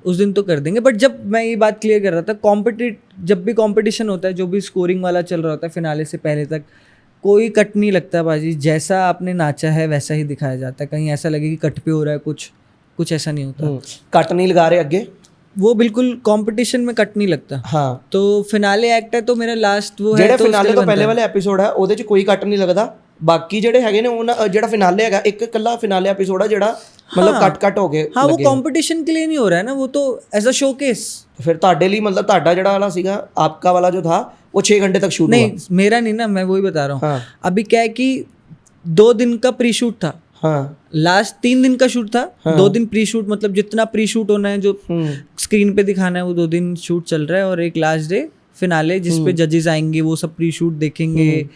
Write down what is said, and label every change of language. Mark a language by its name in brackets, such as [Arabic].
[Hindi] उस दिन तो कर देंगे। बट जब मैं ये बात क्लियर कर रहा था, जब भी कंपटीशन होता है, जो भी स्कोरिंग वाला चल रहा होता है फिनाले से पहले तक, कोई कट नहीं लगता बाजी, जैसा आपने नाचा है वैसा ही दिखाया जाता है। कहीं ऐसा लगे कि कट पे हो रहा है कुछ ऐसा नहीं होता। कट नहीं लगा रहे अगे, वो बिल्कुल कंपटीशन में कट नहीं लगता। हाँ तो फिनाले एक्ट है तो मेरा लास्ट वो है [Punjabi] ਜਿਹੜੇ [Hindi] तो [Punjabi] ਫਿਨਾਲੇ ਤੋਂ ਪਹਿਲੇ ਵਾਲੇ ਐਪੀਸੋਡ ਹੈ ਉਹਦੇ 'ਚ ਕੋਈ ਕੱਟ ਨਹੀਂ ਲੱਗਦਾ। ਬਾਕੀ ਜਿਹੜੇ ਹੈਗੇ ਨੇ ਉਹਨਾਂ ਜਿਹੜਾ ਫਿਨਾਲੇ ਹੈਗਾ ਇੱਕ ਇਕੱਲਾ ਫਿਨਾਲੇ ਐਪੀਸੋਡ ਆ ਜਿਹੜਾ ਮਤਲਬ ਕੱਟ ਹੋ ਕੇ [Hindi] हाँ वो कंपटीशन के लिए नहीं हो रहा है ना, वो तो एज अ शोकेस। [Punjabi] ਫਿਰ ਤੁਹਾਡੇ ਲਈ ਮਤਲਬ ਤੁਹਾਡਾ ਜਿਹੜਾ ਵਾਲਾ ਸੀਗਾ [Hindi] आपका वाला जो था वो 6 घंटे तक शूट हुआ। नहीं मेरा नहीं ना, मैं वही बता रहा हूँ। हाँ अभी क्या है कि 2 दिन का प्री शूट था, हाँ लास्ट 3 दिन का शूट था, 2 दिन प्री शूट, मतलब जितना प्री शूट होना है जो स्क्रीन पे दिखाना है वो 2 दिन शूट चल रहा है, और एक लास्ट डे फिनाले जिसपे जजेस आएंगे, वो सब प्री शूट देखेंगे।